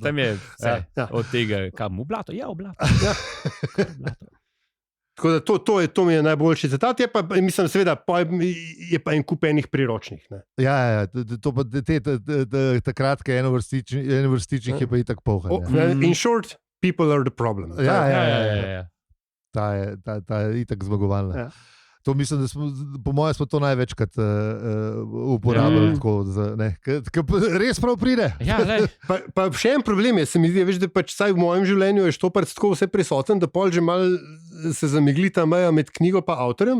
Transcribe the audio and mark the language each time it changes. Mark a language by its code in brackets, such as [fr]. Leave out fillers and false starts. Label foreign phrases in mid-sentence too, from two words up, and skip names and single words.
[sl] Tam je vse od tega, kam v blato. Ja, v blato. Tako da to mi je najboljši citat, je pa, mislim, seveda, je pa en kup enih priročnih. To pa te kratke enovrstičnih je pa itak polha. [en] In short, people are the problem. [sl] Ta je itak zmagovalna. To mislim, da po mojem smo to največkrat uporabljali. Res prav pride. Pa še en problem je, se mi zdi, veš, da pač v mojem življenju je Štoprc tako vse prisoten, da pol že malo se zamegli ta meja med knjigo pa avtorjem.